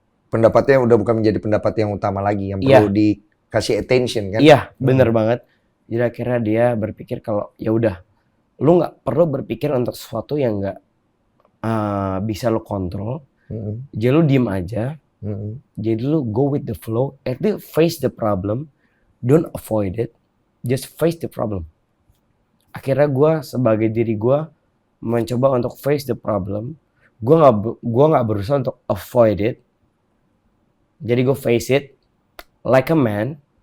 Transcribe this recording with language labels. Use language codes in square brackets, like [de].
[id] pendapatnya udah bukan menjadi pendapat yang utama lagi, yang perlu dikasih attention kan? Iya, bener banget. Jadi akhirnya dia berpikir kalau ya udah, lu nggak perlu berpikir untuk sesuatu yang nggak bisa lu kontrol. Jadi lu diem aja. Jadi lu [en] go with the flow. At least face the problem, don't avoid it. Just face the problem. [id] Akhirnya gue sebagai diri gue mencoba untuk [en] face the problem. [id] Gue nggak berusaha untuk [en] avoid it. [id] Jadi gue [en] face it like a man.